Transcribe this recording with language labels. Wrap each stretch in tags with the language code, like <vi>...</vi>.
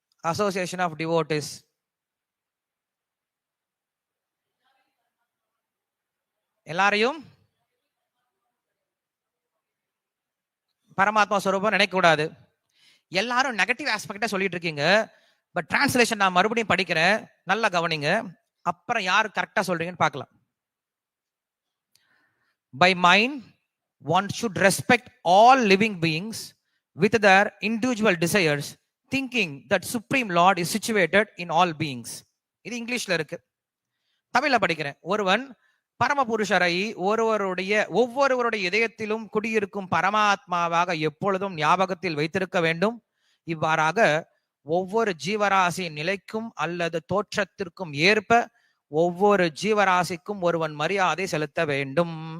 <ta>Association of devotees எல்லாரையும் பரமாத்மா ஸ்வரூபம் நினைக்க கூடாது. எல்லாரும் நெகட்டிவ் ஆஸ்பெக்டா சொல்லிட்டு இருக்கீங்க. பட் டிரான்ஸ்லேஷன் நான் மறுபடியும் படிக்கிறேன், நல்லா கவனிங்க. அப்புறம் யார் கரெக்டா சொல்றீங்கன்னு பார்க்கலாம்.</ta> <en>By mind, one should respect all living beings with their individual desires, thinking that Supreme Lord is situated in all beings.</en> <ta>இது இங்கிலீஷ்ல இருக்கு. தமிழ்ல படிக்கிறேன். ஒருவன் பரமபுருஷரை ஒவ்வொருவருடைய இதயத்திலும் குடியிருக்கும் பரமாத்மாவாக எப்பொழுதும் ஞாபகத்தில் வைத்திருக்க வேண்டும். இவ்வாறாக ஒவ்வொரு ஜீவராசியின் நிலைக்கும் அல்லது தோற்றத்திற்கும் ஏற்ப ஒவ்வொரு ஜீவராசிக்கும் ஒருவன் மரியாதை செலுத்த வேண்டும்.</ta>